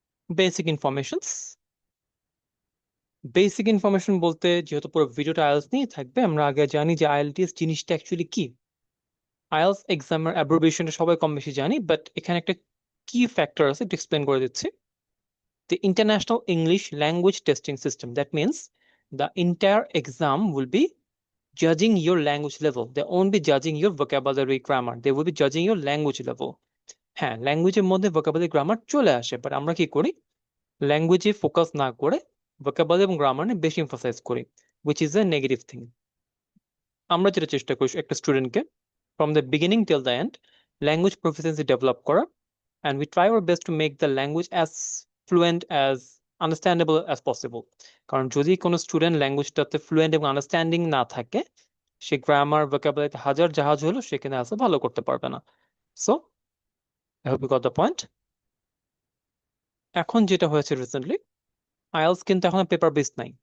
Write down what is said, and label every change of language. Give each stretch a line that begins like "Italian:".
Bangla: Basic informations, basic information বলতে, যেহেতু পুরো ভিডিওটা আইএলটিএস নিয়ে থাকবে, আমরা আগে জানি যে আইএলটিএস জিনিসটা অ্যাকচুয়ালি কি। আইএলটিএস এক্সামের অ্যাব্রিভিয়েশনটা সবাই কম বেশি জানি, বাট এখানে একটা কি ফ্যাক্টর আছে, একটু এক্সপ্লেন করে দিচ্ছি।
English: The International English Language Testing System. That means the entire exam will be judging your language level. They won't be judging your vocabulary grammar. They will be judging your language level.
Bangla: হ্যাঁ, ল্যাঙ্গুয়েজের মধ্যে vocabulary grammar চলে আসে, but আমরা কি করি, ল্যাঙ্গুয়েজে focus না করে vocabulary এবং গ্রামার নিয়ে বেশি এমফাসাইজ করি, which is a negative thing.
English: আমরা যেটা চেষ্টা করি একটা স্টুডেন্টকে from the beginning till the end language proficiency develop করা, and we try our best to make the language as fluent as understandable as possible.
Bangla: কারণ যদি কোনো স্টুডেন্ট ল্যাঙ্গুয়েজটাতে ফ্লুয়েন্ট এবং আন্ডারস্ট্যান্ডিং না থাকে, সে গ্রামার ভোকাবুলারিতে হাজার জাহাজ হলো সেখানে আসলে ভালো করতে পারবে না।
English: So I hope you got the point.
Bangla: এখন যেটা হয়েছে রিসেন্টলি, আইএলটিএস কিন্তু এখন পেপার বেসড নাই।